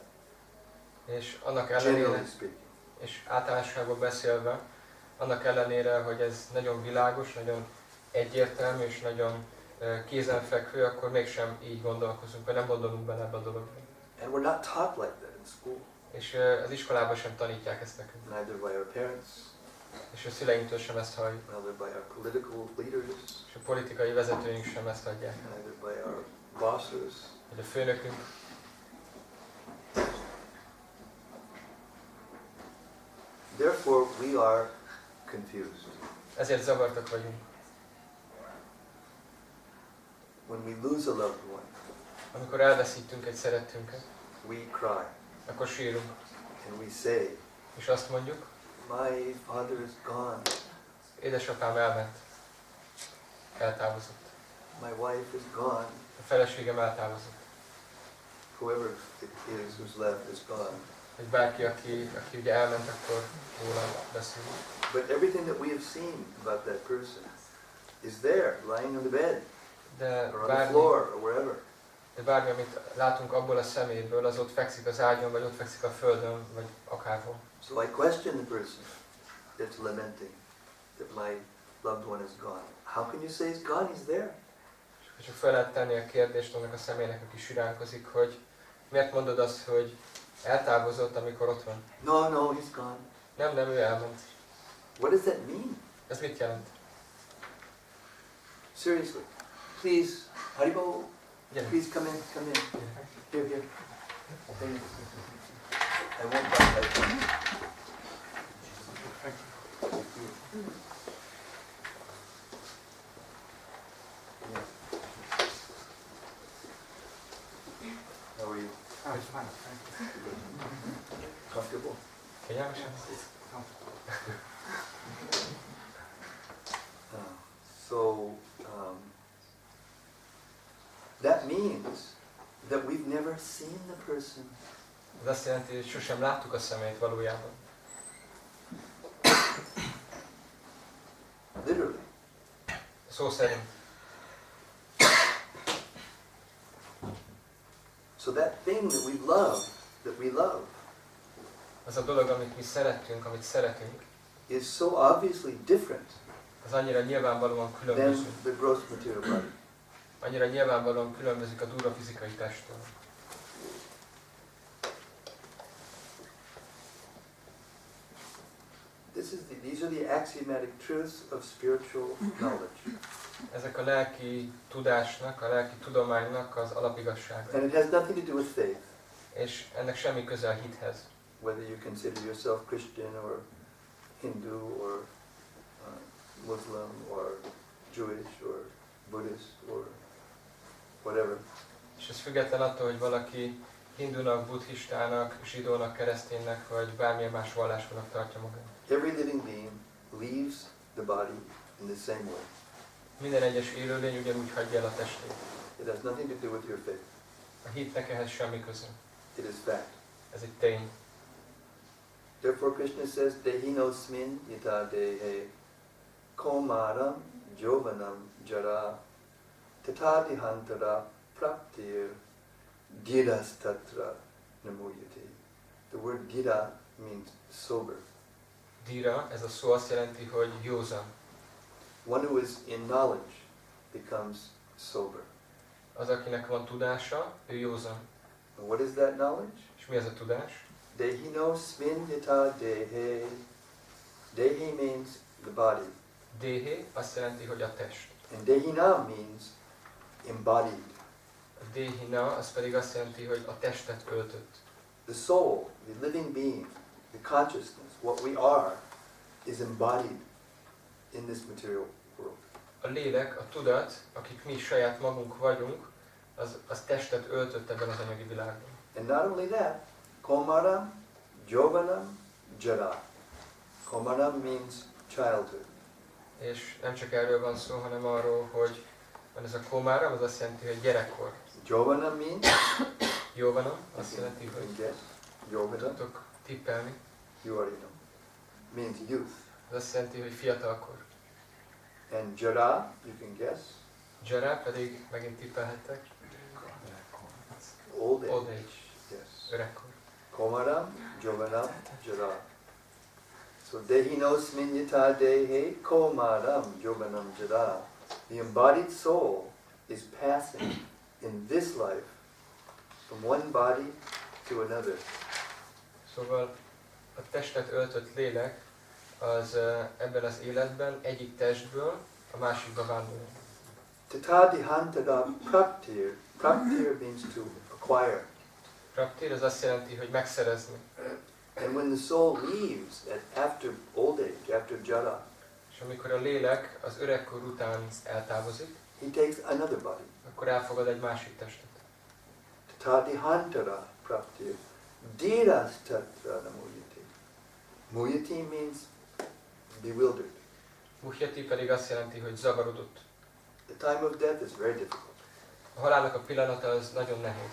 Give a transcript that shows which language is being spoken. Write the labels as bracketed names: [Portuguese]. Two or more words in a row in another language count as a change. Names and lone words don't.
[Hungarian] És annak [English] generally [Hungarian] ellenére, [English] speaking. [Hungarian] és általánosságban beszélve, annak ellenére, hogy ez nagyon világos, nagyon egyértelmű és nagyon kézenfekvő, akkor mégsem így gondolkozunk, vagy nem gondolunk bele ebbe a dologba. [English] And we're not taught like that in school, [Hungarian] És az iskolában sem tanítják ezt nekünk. [English] neither by our parents, [Hungarian] És a szüleinktől sem ezt halljuk. [English] neither by our political leaders, [Hungarian] És a politikai vezetőink sem ezt adják. [English] neither by our bosses. [Hungarian] Vagy a főnökünk. [English] Therefore, we are confused. [Hungarian] Ezért zavartak vagyunk. [English] When we lose a loved one, [Hungarian] Amikor elveszítünk egy szerettünket, [English] we cry [Hungarian] akkor sírunk. [English] and we say, [Hungarian] És azt mondjuk, [English] my father is gone, [Hungarian] édesapám elment. Eltávozott. [English] my wife is gone, [Hungarian] A feleségem eltávozott. [English] whoever it is who's left is gone. [Hungarian] Hogy bárki, aki ugye elment, akkor róla beszélünk. [English] But everything that we have seen about that person is there, lying on the bed, [Hungarian] De [English] or on the floor, or wherever. [Hungarian] De bármi, amit látunk abból a szeméből, az ott fekszik az ágyon, vagy ott fekszik a földön, vagy akárhol. [English] So I question the person that's lamenting that my loved one is gone. How can you say he's gone? He's there. [Hungarian] És csak fel lehet tenni a kérdést annak a személynek, aki siránkozik, hogy miért mondod azt, hogy eltávozott, amikor ott van? [English] No, he's gone. [Hungarian] Nem, ő elment. [English] What does that mean? [Hungarian] Ez mit jelent? [English] Seriously. Please, Haribo, [Hungarian] Gyere. [English] please come in. Here. I won't baptize you. Yeah. How are you? I'm fine, thank you. Comfortable? [Hungarian] Kényelmesen? [English] So that means that we've never seen the person. [Hungarian] Ez azt jelenti, hogy sosem láttuk a szemét valójában. [English] Literally. [Hungarian] Szó szerint. [English] So that thing that we love, [Hungarian] Az a dolog, amit mi szeretünk, amit szeretünk, [English] is so obviously different [Hungarian] az annyira nyilvánvalóan [English] than [Hungarian] különböző. [English] the gross material body. [Hungarian] Annyira nyilvánvalóan különbözik a durva fizikai testtől. [English] These are the axiomatic truths of spiritual knowledge. [Hungarian] Ezek a lelki tudásnak, a lelki tudománynak az alapigazsága. [English] And it has nothing to do with faith, [Hungarian] És ennek semmi köze a hithez. [English] whether you consider yourself Christian or Hindu or Muslim or Jewish or Buddhist or whatever. [Hungarian] És ez független attól, hogy valaki hindunak, buddhistának, zsidónak, kereszténynek, vagy bármilyen más vallásúnak tartja magát. [English] Every living being leaves the body in the same way. [Hungarian] Minden egyes élőlény ugyanúgy hagyja el a testét. [English] It has nothing to do with your faith. [Hungarian] A hitnek ehhez semmi köze. [English] It is fact. [Hungarian] Ez egy tény. [English] Therefore Krishna says, [Sanskrit] Dehinosmin yata dehe komaram jovanam jara tatadihantara praptir girastatra namuyate. [English] The word gira means sober. [Hungarian] Dira, ez a szó azt jelenti, hogy józan. [English] One who is in knowledge becomes sober. [Hungarian] Az, akinek van tudása, ő józan. [English] And what is that knowledge? [Hungarian] És mi ez a tudás? [Sanskrit] Dehinosmin yata dehe. [English] Dehe means the body. [Hungarian] Déhé azt jelenti, hogy a test. [English] And dehina means embodied. [Hungarian] A déhina az pedig azt jelenti, hogy a testet öltött. [English] The soul, the living being, the consciousness, what we are, is embodied in this material world. [Hungarian] A lélek, a tudat, akik mi saját magunk vagyunk, az testet öltött ebben az anyagi világban. [English] And not only that, [Sanskrit] komaram, jovanam, jara. [English] Komaram means childhood. [Hungarian] És nem csak erről van szó, hanem arról, hogy van ez a komáram, az azt jelenti, hogy gyerekkor. [English] Jovanam means, [Hungarian] Jóvanom, azt jelenti, [English] you [Hungarian] hogy [English] can guess, Jovanam, [Hungarian] tudok tippelni. [English] you already know, means youth. [Hungarian] Az azt jelenti, hogy fiatalkor. [English] And jara, you can guess, [Hungarian] Jara pedig megint tippelhettek. [English] old age. Old age, Yes. [Hungarian] öregkor. [Sanskrit] Komaram, jovanam, jara. So dehinos minyata dehe komaram jovanam jara. [English] The embodied soul is passing in this life from one body to another. [Hungarian] Szóval a testet öltött lélek az ebben az életben egyik testből a másikba vándorol. [Sanskrit] Tatadihantara praptir. [English] Praptir means to acquire. [Hungarian] Praptir az azt jelenti, hogy megszerezni. [English] And when the soul leaves after old age, after jara, [Hungarian] És amikor a lélek az öregkor után eltávozik, [English] he takes another body. [Hungarian] akkor elfogad egy másik testet. [Sanskrit] Tatadihantara praptir. Dirastatra namuyati. [English] Muyati means bewildered. [Hungarian] Muhyati pedig azt jelenti, hogy zavarodott. [English] The time of death is very difficult. [Hungarian] A halálnak a pillanata az nagyon nehéz.